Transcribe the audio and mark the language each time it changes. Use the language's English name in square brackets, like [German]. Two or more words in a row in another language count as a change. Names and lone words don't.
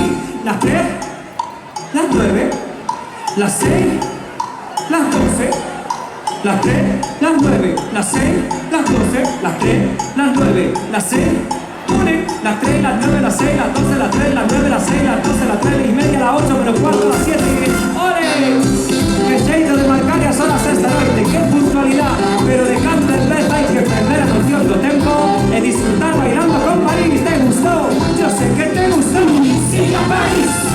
[Spanish] Las 3, las 9, las 6, las 12, las 3, las 9, las 6, las 12, las 3, las 9, las 6, 1, las 3, las 9, las 6, las 12, las 3, las 9, las 6, las 12, las 3 y media, las 8, menos cuarto, las 7 y ¡ole! [Galician] Que xeito de marcar as horas esta noite, que puntualidad, pero de canto en vez hai que perder a noción do tempo e disfrutar bailando con París. [Spanish] ¿Te gustó? Yo sé que te gustó. ¡Siga París!